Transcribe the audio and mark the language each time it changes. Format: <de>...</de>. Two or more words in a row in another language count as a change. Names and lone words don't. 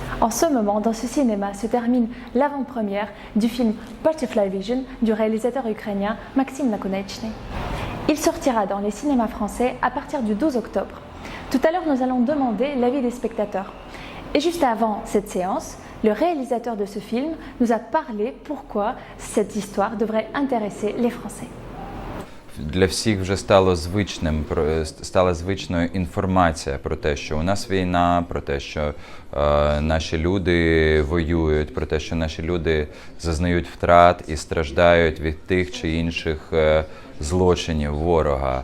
<fr>En ce moment, dans ce cinéma se termine l'avant-première du film Butterfly Vision du réalisateur ukrainien Maxime Nakonechny. Il sortira dans les cinémas français à partir du 12 octobre. Tout à l'heure, nous allons demander l'avis des spectateurs. Et juste avant cette séance, le réalisateur de ce film nous a parlé pourquoi cette histoire devrait intéresser les Français.</fr> <uk>Для всіх вже стала звичною інформація про те, що у нас війна, про те, що наші люди воюють, про те, що наші люди зазнають втрат і страждають від тих чи інших злочинів ворога.</uk>